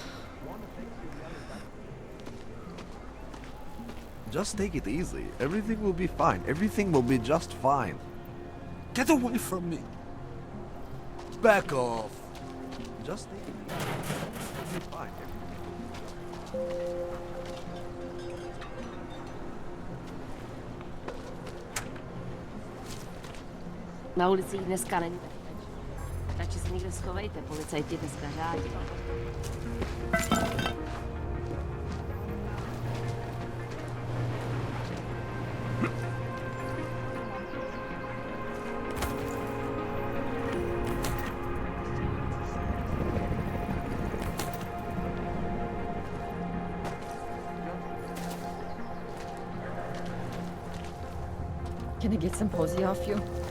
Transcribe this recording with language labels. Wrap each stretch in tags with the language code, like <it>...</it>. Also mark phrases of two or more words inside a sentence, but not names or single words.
<en>Just take it easy. Everything will be fine. Everything will be just fine. Get away from me. Back off. Just take it easy. It'll be fine.</en> <cs>Na ulicích dneska není. Radši se někde schovejte, policajti dneska řádí.</cs> <en>Can I get some posy off you?</en>